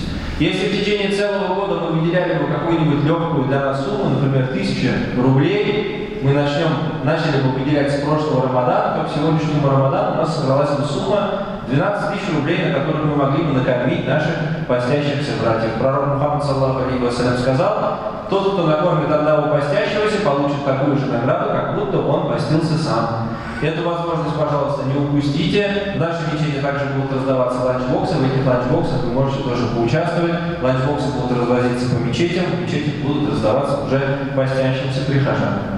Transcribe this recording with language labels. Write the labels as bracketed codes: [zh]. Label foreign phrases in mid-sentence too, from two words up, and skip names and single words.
[ru] Если в течение целого года мы выделяли бы какую-нибудь легкую для нас сумму, например, 1000 рублей, мы начали бы выделять с прошлого Рамадана, то к сегодняшнему Рамадану у нас собралась бы сумма 12 000 рублей, на которых мы могли бы накормить наших постящихся братьев. Пророк Мухаммад [ar] صلى الله عليه وسلم [ru] сказал: тот, кто накормит одного постящегося, получит такую же награду, как будто он постился сам. Эту возможность, пожалуйста, не упустите. В нашей мечети также будут раздаваться ланчбоксы. В этих ланчбоксах вы можете тоже поучаствовать. Ланчбоксы будут развозиться по мечетям, в мечети будут раздаваться уже постящимся прихожанам.